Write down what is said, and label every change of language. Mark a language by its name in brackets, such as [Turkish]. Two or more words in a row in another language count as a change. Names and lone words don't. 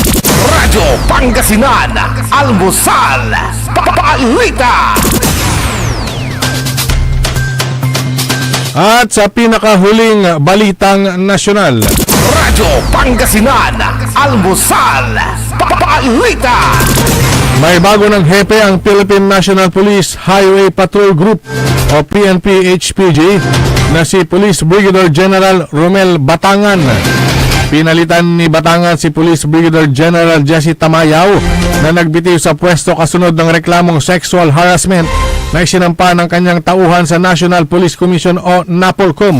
[Filipino] Radyo Pangasinan, Almusal, Balita. At sa pinakahuling balitang nasyonal, Radyo Pangasinan, Almusal, Balita. may bago ng hepe ang Philippine National Police Highway Patrol Group o PNP-HPG na si Police Brigadier General Romel Batangan. Pinalitan ni Batangan si Police Brigadier General Jesse Tamayaw na nagbitiw sa pwesto kasunod ng reklamong [English] sexual harassment [Filipino] na isinampa ng kanyang tauhan sa National Police Commission o NAPOLCOM.